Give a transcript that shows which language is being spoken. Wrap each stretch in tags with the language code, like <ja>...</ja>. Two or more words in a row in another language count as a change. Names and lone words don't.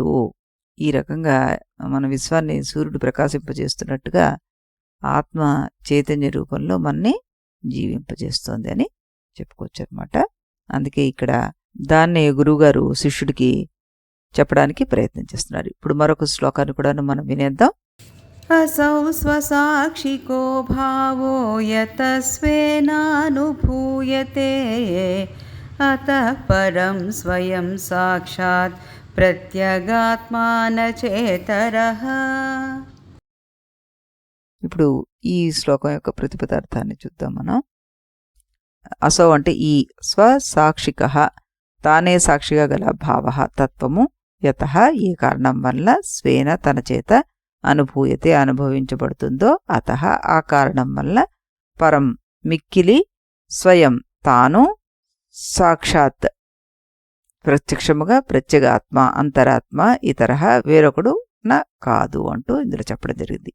<te>ఈ రకంగా మన విశ్వాన్ని సూర్యుడు ప్రకాశింపజేస్తున్నట్టుగా ఆత్మ చైతన్య రూపంలో మనని జీవింపజేస్తోంది అని చెప్పుకోవచ్చు అనమాట. అందుకే ఇక్కడ దాన్ని గురువుగారు శిష్యుడికి చెప్పడానికి ప్రయత్నం చేస్తున్నారు. ఇప్పుడు మరొక శ్లోకాన్ని కూడా మనం వినేద్దాం.</te> <sa>असौ स्वसाक्षिको भावो यतस्वेनानुभूयते अतः परं स्वयं साक्षात् प्रत्यगात्मानचेतरः.</sa> <te>ఇప్పుడు ఈ శ్లోకం యొక్క ప్రతిపదార్థాన్ని చూద్దాం మనం. అసౌ అంటే ఈ, స్వసాక్షిక తానే సాక్షిగా గల భావ తత్వము, యత ఏ కారణం వల్ల, స్వేన తన చేత, అనుభూయతే అనుభవించబడుతుందో, అత ఆ కారణం వల్ల, పరం మిక్కిలి, స్వయం తాను, సాక్షాత్ ప్రత్యక్షముగా, ప్రత్యేగాత్మ అంతరాత్మ, ఇతర వేరొకడు కాదు అంటూ ఇందులో చెప్పడం జరిగింది.</te>